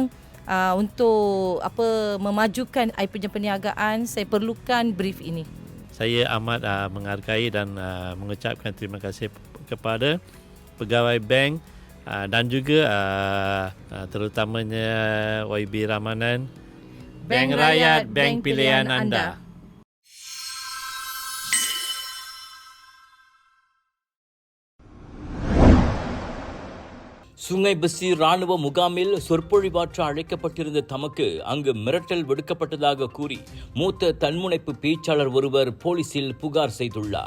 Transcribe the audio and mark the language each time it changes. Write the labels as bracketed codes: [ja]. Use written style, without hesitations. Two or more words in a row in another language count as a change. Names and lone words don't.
[ms] Untuk memajukan saya punya perniagaan, saya perlukan brief ini. Saya amat menghargai dan mengucapkan terima kasih kepada pegawai bank dan juga terutamanya YB Ramanan. Bank Rakyat, bank pilihan anda. [ta] சுங்கை பசி ராணுவ முகாமில் சொற்பொழிவாற்ற அழைக்கப்பட்டிருந்த தமக்கு அங்கு மிரட்டல் விடுக்கப்பட்டதாக கூறி மூத்த தன்முனைப்பு பேச்சாளர் ஒருவர் போலீசில் புகார் செய்துள்ளார்.